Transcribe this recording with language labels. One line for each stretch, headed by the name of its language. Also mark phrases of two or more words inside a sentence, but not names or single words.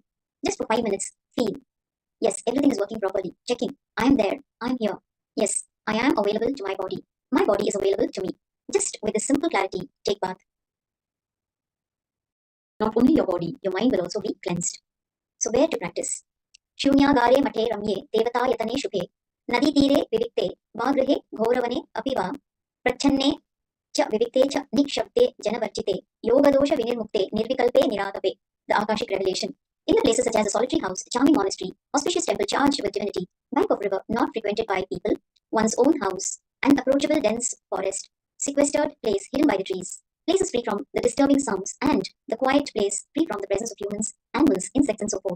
English: Just for 5 minutes, feel. Yes, everything is working properly. Checking. I am there. I am here. Yes, I am available to my body. My body is available to me. Just with this simple clarity, take bath. Not only your body, your mind will also be cleansed. So where to practice?
Sanskrit: शून्यागारे मठे रम्ये देवता यतने शुभे नदी तीरे विविक्ते वागृहे घोरवने अपिवा प्रच्छन्ने च विविक्ते च निःशब्दे जनवर्जिते योग दोष विनिर्मुक्ते निर्विकल्पे निरातपे.
English: The Akashic revelation. In the places such as a solitary house, charming monastery, auspicious temple charged with divinity, bank of river not frequented by people, one's own house, unapproachable dense forest, sequestered place hidden by the trees, places free from the disturbing sounds, and the quiet place free from the presence of humans, animals, insects, and so forth.